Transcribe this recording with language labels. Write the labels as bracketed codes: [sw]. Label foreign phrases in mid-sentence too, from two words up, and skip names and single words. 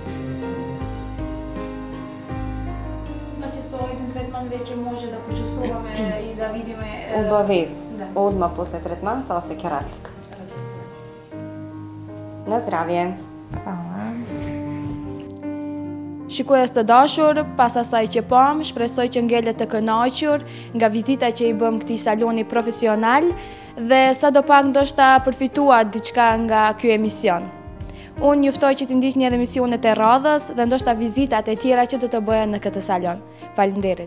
[mk] Значи со еден третман веќе може да почувствуваме и да видиме обавезно. Да. Одма после третман се осеќа разлика. На здравје. Фала. [sq] Shikues të dashur, pas asaj që pam, shpresoj që ngelet të kënaqur nga vizita që i bëm këtij saloni profesional dhe sadopak ndoshta përfituat diçka nga ky emision. Unë juftoj që të ndiqni edhe emisionet e radhës dhe ndoshta vizitat e tjera që do të bëhen në këtë salon.